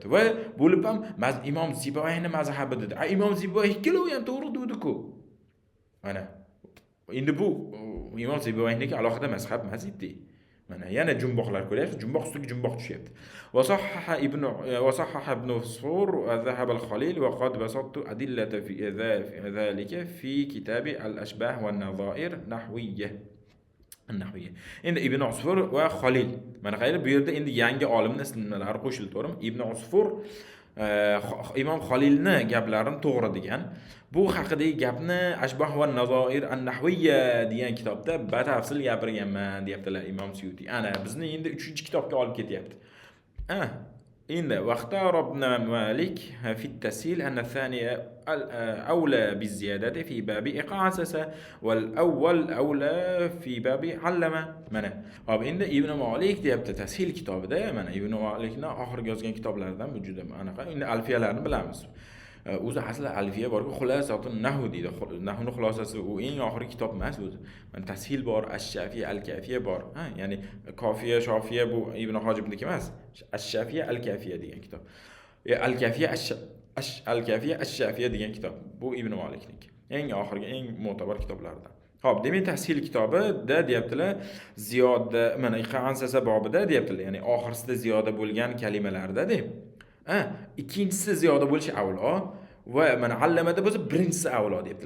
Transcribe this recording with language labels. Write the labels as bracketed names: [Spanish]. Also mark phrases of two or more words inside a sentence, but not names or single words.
[Uzbek] Va bo'lib ham Imom Sibawayhning mazhabi dedi. Imom Sibawayh ikkalovi ham to'g'ri dedi-ku. Mana. Endi bu Imom Sibawayhniki alohida mazhab emas edi. Mana yana jumboqlar ko'ryapsiz, jumboq ustiga jumboq tushyapti. [Arabic] وصحح ابن عصفور وذهب الخليل وقد بسطت الأدلة في ذلك في كتاب الأشباه والنظائر النحوية. [Uzbek] Endi Ibn Usfur va Khalil. Mana qayerda bu yerda endi yangi olimning ismlari qo'shildi, to'g'rimi? Ibn Usfur Imom Khalilni gaplarini to'g'ri degan. Bu haqidagi gapni Ashbah va Nazoir an-Nahwiyya degan kitobda batafsil gapirganman, deyaptilar Imom Suyuti. Ana bizni endi 3-kitobga olib ketyapti. [Arabic] endi واختار ابن مالك في التسهيل أن الثاني أولى بالزيادة في باب إقاعة والأول أولى في باب علم mana. [Uzbek] Hop endi Ibn Malik deyapti tashil kitobida, mana Ibn Malikning oxirgi yozgan kitoblaridan bu juda anaqa. Endi alfiyalarni bilamiz. O'zi asli alfiya bor-ku, [Arabic] خلاصة النحو [Uzbek] deydi. Nahvning xulosasi u eng oxirgi kitob emas o'zi. Mana tashil bor, ash-shafiya, al-kafiya bor. Ha, ya'ni kofiya, shofiya bu Ibn Hojibniki emas. Ash-shafiya, al-kafiya degan kitob. Al-kafiya, al-kafiya, ash-shafiya degan kitob. Bu Ibn Malikniki. Eng oxirgi, eng mo'tabar kitoblardan. Hop, demak tashil kitobida deyaptilar, ziyoda, mana iqansasa bobida deyaptilar, ya'ni oxirsida ziyoda bo'lgan kalimalarda deb. Ikkinchisi ziyoda bo'lishi avlo va mana allamada bo'lsa birinchisi avlo debdilar.